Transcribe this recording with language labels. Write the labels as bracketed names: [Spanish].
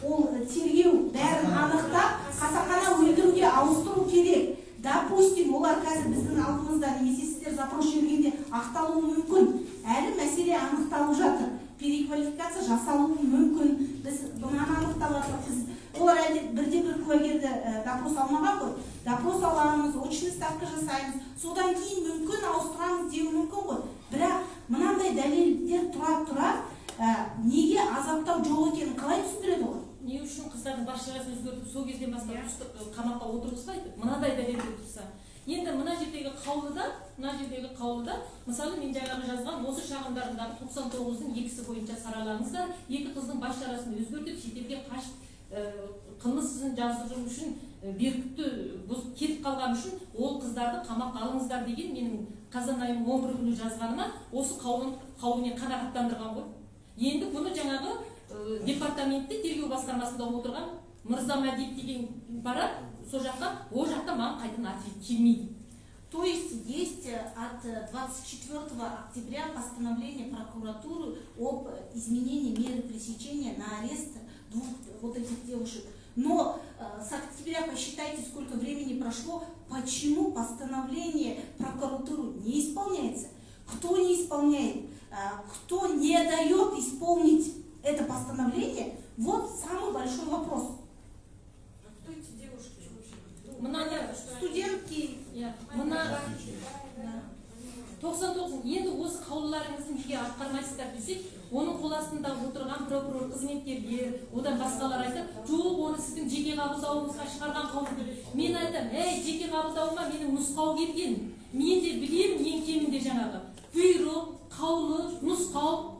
[Kazakh] Ол тергеу бәрін анықтап, қасақана өлтіруге ауыстыру керек. Допустим, олар қазір біздің алдымызда немесе сіздер запрос жібергенде ақталуы мүмкін. Әлі мәселе анықталып жатыр. Переквалификация жасалуы мүмкін. Біз бұнан анықтап жатырмыз. Олар әлде бірде-бір куәгерді допрос алмаған ғой. Допрос аламыз, очный ставка жасаймыз. Содан кейін мүмкін ауыстырамыз деу мүмкін ғой. Бірақ мынандай дәлелдер тұра неге азаптау жоқ екенін қалай түсіндіреді ғой? Не үшін қыздардың басшыларын өзгертіп, сол кезден бастап қамаққа отырғызбайды? Мынадай дәлелдер тұрса. Енді мына жердегі қаулыда, мысалы мен жаңағы жазған осы шағымдарындағы 99-ның екісі бойынша саралаңыздар, екі қыздың басшыларын өзгертіп, шетелге қашып қылмысын жаздыру үшін беркітті бұзып кетіп қалған үшін ол қыздарды қамаққа алыңыздар деген менің қазан айының 11 күні жазғаныма осы қаулымен қанағаттандырған ғой. Енді бұны жаңағы департаментте тергеу басқармасында отырған Мырзамадиев деген барады, сол жаққа, ол жақта маған қайтадан ответ келмейді. [Russian] То есть от 24 октября постановление прокуратуры об изменении меры пресечения на арест двух вот этих девушек. Но с октября посчитайте, сколько времени прошло, почему постановление прокуратуры не исполняется. Кто не исполняет? Кто не дает исполнить это постановление? Вот самый большой вопрос. А кто эти девушки [Kazakh] Мына [Russian] студентки. [Kazakh] Мына 99 енді осы қаулыларыңызды неге атқармайсыздар десек, оның қол астында отырған прокурор қызметкерлер, одан басқалар айтып, жоқ, оны сіздің жеке қабылдауыңызға шығарған қаулы. Мен айтам, жеке қабылдауыма менің нұсқау келген. Мен де білемін, ең кемінде жаңағы бұйрық, қаулы, нұсқау.